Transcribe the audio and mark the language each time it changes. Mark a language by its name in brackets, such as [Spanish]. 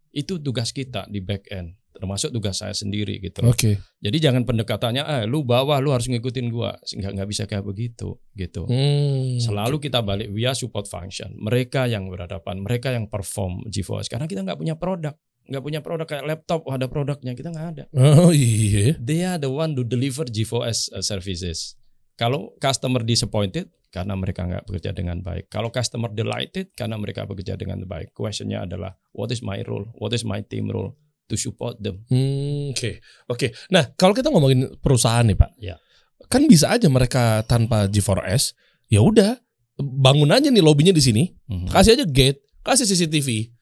[Indonesian] Itu tugas kita di back end, termasuk tugas saya sendiri gitu. Oke. Jadi jangan pendekatannya, lu bawah lu harus ngikutin gua, nggak bisa kayak begitu gitu. Selalu kita balik via support function. Mereka yang berhadapan, mereka yang perform GeForce. Karena kita nggak punya produk kayak laptop, ada produknya, kita nggak ada. Oh iya. [English] They are the one to deliver GeForce services. [Indonesian] Kalau customer disappointed karena mereka nggak bekerja dengan baik. Kalau customer delighted karena mereka bekerja dengan baik. Questionnya adalah [English] what is my role, what is my team role to support them. [Indonesian] Oke. Nah, kalau kita ngomongin perusahaan nih Pak, Ya. kan bisa aja mereka tanpa G4S, ya udah bangun aja nih lobbynya di sini, kasih aja gate, kasih CCTV.